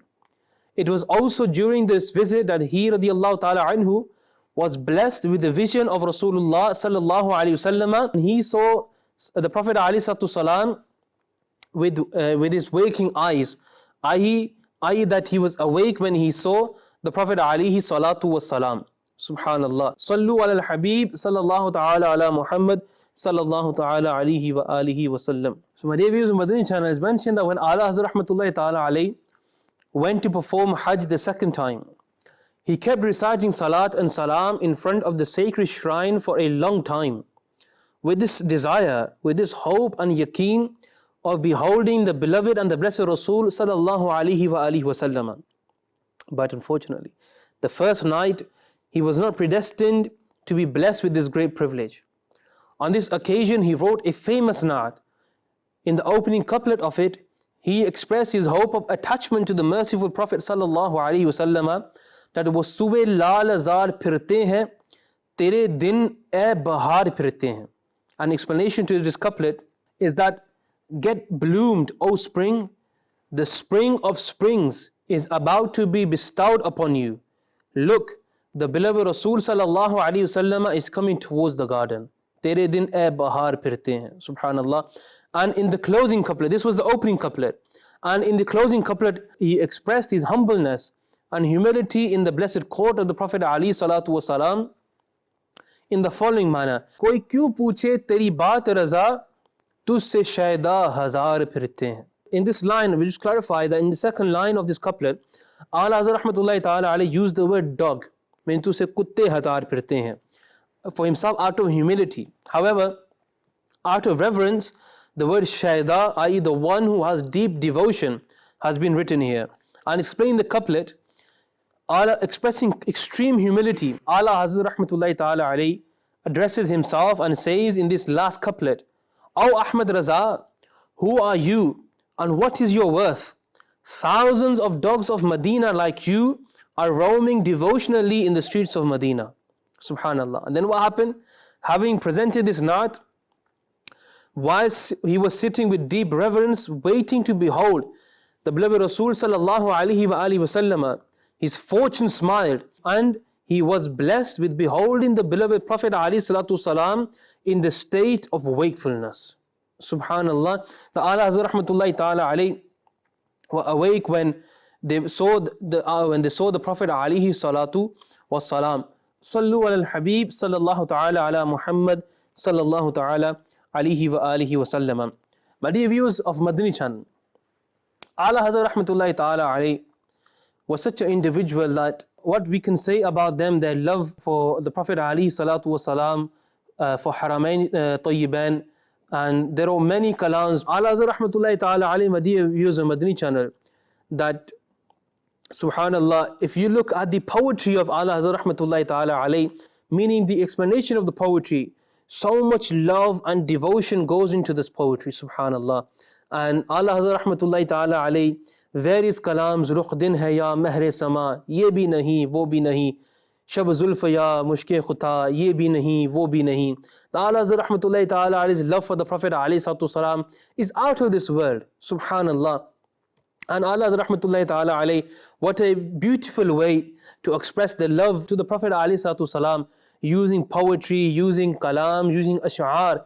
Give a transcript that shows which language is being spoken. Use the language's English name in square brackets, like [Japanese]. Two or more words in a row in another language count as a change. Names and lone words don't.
[English] It was also during this visit that he [Arabic] رضي الله تعالى عنه [English] was blessed with the vision of Rasulullah [Arabic] صلى الله عليه وسلم. [English] He saw the Prophet [Arabic] عليه الصلاة السلام [English] with his waking eyes, i.e. that he was awake when he saw the Prophet [Arabic] عليه الصلاة والسلام. [English] Subhanallah. [Arabic] صلوا على الحبيب صلى الله تعالى على محمد صلى الله تعالى عليه وآله وسلم. [English] So my dear viewers, Madani Channel is mentioned that when Ala Hazrat [Arabic] رحمة الله تعالى عليه [English] went to perform Hajj the second time, he kept reciting Salat and Salam in front of the sacred shrine for a long time, with this desire, with this hope and yaqeen of beholding the beloved and the blessed Rasul [Arabic] صلى الله عليه وآله وسلم. [English] But unfortunately, the first night he was not predestined to be blessed with this great privilege. On this occasion he wrote a famous naat. In the opening couplet of it, he expressed his hope of attachment to the merciful Prophet [Arabic] صلى الله عليه وسلم, [English] that [Urdu] وہ صبح لال زار پھرتے ہیں، تیرے دن اے بہار پھرتے ہیں. [English] An explanation to this couplet is that, get bloomed, O spring, the spring of springs is about to be bestowed upon you. Look, the beloved Rasul [Arabic] صلى الله عليه وسلم [English] is coming towards the garden. [Urdu] تیرے دن اے بہار پھرتے ہیں. [English] Subhanallah. And in the closing couplet, this was the opening couplet, and in the closing couplet he expressed his humbleness and humility in the blessed court of the Prophet [Arabic] عليه الصلاة والسلام [English] in the following manner: [Urdu] کوئی کیوں پوچھے تیری بات رضا، تجھ سے شیدا ہزار پھرتے ہیں. [English] In this line, we just clarify that in the second line of this couplet, Ala Hazrat [Arabic] رحمة الله تعالى عليه [English] used the word dog, meaning [Urdu] تجھ سے کتے ہزار پھرتے ہیں, [English] for himself out of humility. However, out of reverence, the word shayda, i.e. the one who has deep devotion, has been written here. And explaining the couplet, Allah expressing extreme humility, Ala Hazrat [Arabic] رحمة الله تعالى عليه [English] addresses himself and says in this last couplet, O Ahmed Raza, who are you and what is your worth? Thousands of dogs of Medina like you are roaming devotionally in the streets of Medina. Subhanallah. And then what happened? Having presented this naat, whilst he was sitting with deep reverence, waiting to behold the beloved Rasul [Arabic] صلى الله عليه وسلم, [English] his fortune smiled, and he was blessed with beholding the beloved Prophet [Arabic] عليه الصلاة السلام [English] in the state of wakefulness. Subhanallah. The Ala Hazrat [Arabic] رحمة الله تعالى عليه [English] were awake when they saw the Prophet [Arabic] عليه الصلاة والسلام. صلوا على الحبيب صلى الله تعالى على محمد صلى الله تعالى عليه وآله وسلم. [English] My dear viewers of Madani Channel, Ala Hazrat [Arabic] رحمة الله تعالى عليه [English] was such an individual that what we can say about them, their love for the Prophet [Arabic] عليه الصلاة والسلام, [English] for Haramain Tayyibain, and there are many kalams. Ala Hazrat [Arabic] رحمة الله تعالى عليه, [English] my dear viewers of Madani Channel, that subhanallah, if you look at the poetry of Ala Hazrat [Arabic] رحمة الله تعالى عليه, [English] meaning the explanation of the poetry, so much love and devotion goes into this poetry, subhanallah. And Ala Hazrat [Arabic] رحمة الله تعالى عليه, [English] various kalams, [Urdu] رخ دن ہے یا مہر سما، یہ بھی نہیں، وہ بھی نہیں، شب زلف یا مشک ختا، یہ بھی نہیں، وہ بھی نہیں. [English] The Ala Hazrat [Arabic] رحمة الله تعالى عليه's [English] love for the Prophet [Arabic] عليه الصلاة السلام [English] is out of this world, subhanallah. And Ala Hazrat [Arabic] رحمة الله تعالى عليه, [English] what a beautiful way to express the love to the Prophet [Arabic] عليه الصلاة السلام, [English] using poetry, using kalam, using ash'ar.